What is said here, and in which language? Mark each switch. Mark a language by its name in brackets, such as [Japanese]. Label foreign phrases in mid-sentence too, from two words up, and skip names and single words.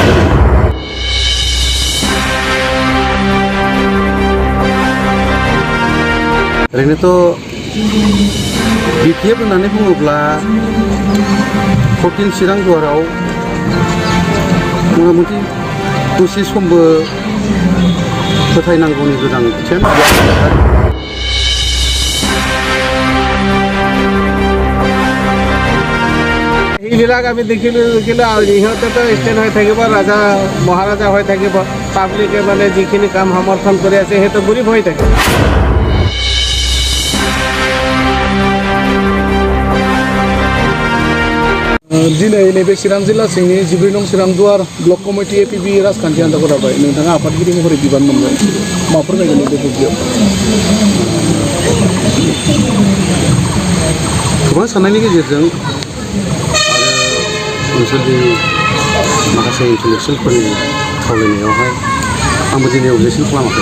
[Bodo] ओरैनोथ' बिपिएफ होननानै बुङोब्ला 14 चिरां दुवाराव मथा-मथि दसे समबो फोथायनांगौनि गोनांथियानो गैया। [Assamese] এইবিলাক আমি দেখিলোঁ আৰু ইহঁতেতো ষ্টেণ্ড হৈ থাকিব, ৰাজা মহাৰাজা হৈ থাকিব, পাব্লিকে মানে যিখিনি কাম সমৰ্থন কৰি আছে সেইটো গৰীব হৈ থাকে। [Bodo] दिनै नैबे चिरां जिल्ला सिंनि 14 नं चिरां दुवार ब्लक कमिटि एपिबि राजखान्थि आन्दाखौ दाबाय नोंथाङा आफादगिरि महरै बिबान मोनबाय मा फोरमायगोन बे बुब्लियाव? गोबां साननायनि गेजेरजों आरो ओनसोलनि माखासे इन्टेलेक्सुयेलफोरनि खावलायनायावहाय आंबो दिनै अबजेक्सन खालामाखै।